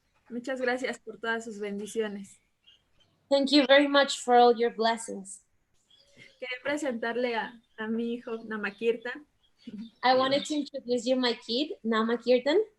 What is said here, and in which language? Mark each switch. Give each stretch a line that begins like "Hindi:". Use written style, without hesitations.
Spanish: Muchas gracias por todas sus bendiciones.
English: Thank you very much for all your blessings.
Spanish: Quería presentarle a mi hijo Namakirtan.
English: I wanted to introduce you my kid, Namakirtan.